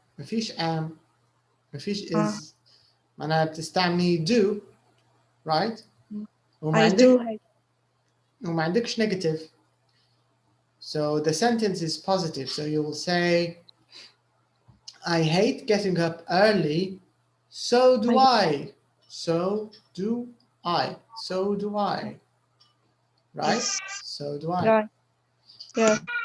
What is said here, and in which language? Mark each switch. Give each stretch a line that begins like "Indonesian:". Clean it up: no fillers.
Arabic: ما فيش am، ما فيش is. معناها بتستعملي
English: do, right?
Arabic: وما عندكش negative.
English: So the sentence is positive. So you will say, I hate getting up early. So do I. So do I. So do I. Right? So do I. Right. Yeah.